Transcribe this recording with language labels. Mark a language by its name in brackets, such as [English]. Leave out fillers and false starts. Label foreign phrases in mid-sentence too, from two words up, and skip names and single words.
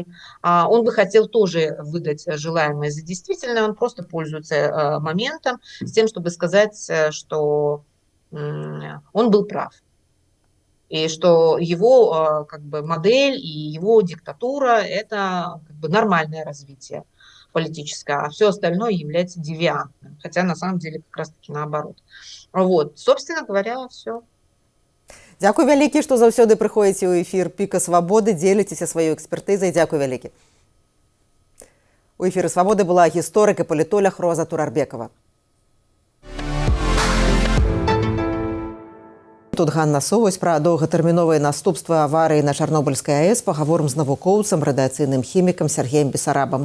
[Russian] Он бы хотел тоже выдать желаемое за действительное, он просто пользуется моментом с тем, чтобы сказать, что он был прав. И что его как бы модель и его диктатура – это как бы нормальное развитие политическое, а все остальное является девиантным. Хотя на самом деле как раз-таки наоборот. Вот, собственно говоря, все. [Belarusian] Дзякуй вялікі, што заўсёды прыходзіце ў эфір Піка Свабоды, дзеліцеся сваёй экспертызай. Дзякуй вялікі. У эфіры Свабоды была гісторык і палітолог Роза Турарбекова. Тут Ганна Совась пра доўгатэрміновыя наступствы аварыі на Чарнобыльскай АЭС пагаворым з навукоўцам, радыяцыйным хімікам Сергеем Бесарабам.